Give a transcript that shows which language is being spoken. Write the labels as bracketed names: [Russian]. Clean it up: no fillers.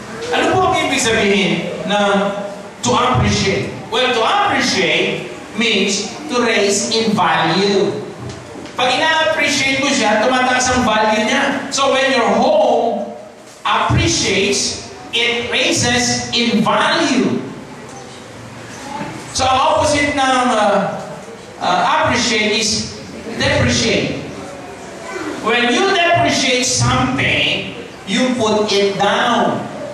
[Filipino] Ano po ang ibig sabihin ng to appreciate? [English] Well, to appreciate means to raise in value. [Filipino] Pag ina-appreciate mo siya, tumataas ang value niya. [English] So when your home appreciates, it raises in value. [Filipino] So ang opposite ng appreciate is depreciate. [English] When you depreciate something, you put it down.